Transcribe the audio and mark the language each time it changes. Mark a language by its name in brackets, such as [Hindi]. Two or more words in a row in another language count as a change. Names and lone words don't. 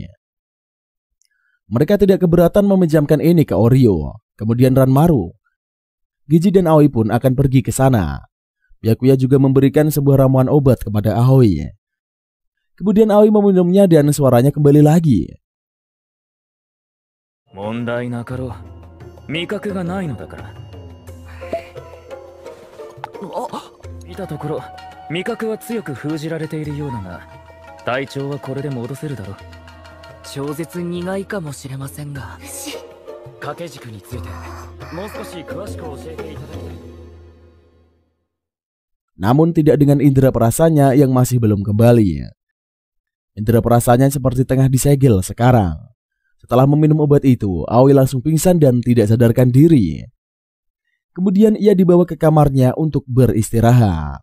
[Indonesian] Mereka tidak keberatan meminjamkan ini ke Oryo. Kemudian Ranmaru, Ginji dan Aoi pun akan pergi ke sana. Byakuya juga memberikan sebuah ramuan obat kepada Aoi. Kemudian Aoi meminumnya dan suaranya kembali lagi. [Japanese] 問題なかろう。味覚がないのだから。見たところ味覚は強く封じられているようだが、体調はこれで戻せるだろう。超絶苦いかもしれませんが、牛、掛け軸についてもう少し詳しく教えていただきたい。 [Indonesian] Namun tidak dengan indera perasaannya yang masih belum kembali. Indera perasaannya seperti tengah disegel sekarang. Setelah meminum obat itu, Aoi langsung pingsan dan tidak sadarkan diri. Kemudian ia dibawa ke kamarnya untuk beristirahat.